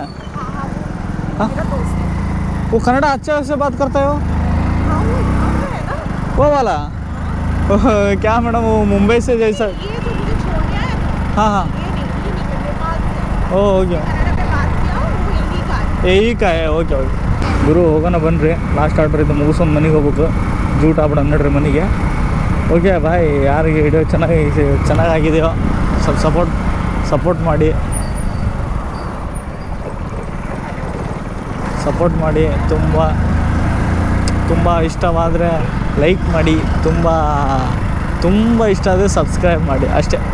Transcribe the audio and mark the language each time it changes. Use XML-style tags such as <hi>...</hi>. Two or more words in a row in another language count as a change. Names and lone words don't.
<hi>हाँ वो कन्नड़ा अच्छे से बात करता है वो वाला. क्या मैडम वो मुंबई से जैसा. हाँ हाँ ओ ओके यही का है.</hi> <en>okay okay</en> <kn>ಗುರು ಹೋಗೋಣ ಬನ್ನಿರಿ,</kn> <en>last order</en> <kn>ಇದು ಮುಗಿಸ್ಕೊಂಡು ಮನೆಗೆ ಹೋಗ್ಬೇಕು. ಜೂಟ್ ಆಗ್ಬಿಡ ನಡ್ರಿ ಮನೆಗೆ.</kn> <en>okay bye.</en> <kn>ಯಾರಿಗೆ ವಿಡಿಯೋ ಚೆನ್ನಾಗಿದೆಯೋ ಸ್ವಲ್ಪ ಸಪೋರ್ಟ್ ಮಾಡಿ, ತುಂಬ ಇಷ್ಟವಾದರೆ ಲೈಕ್ ಮಾಡಿ, ತುಂಬ ಇಷ್ಟ ಆದರೆ ಸಬ್ಸ್ಕ್ರೈಬ್ ಮಾಡಿ ಅಷ್ಟೇ.</kn>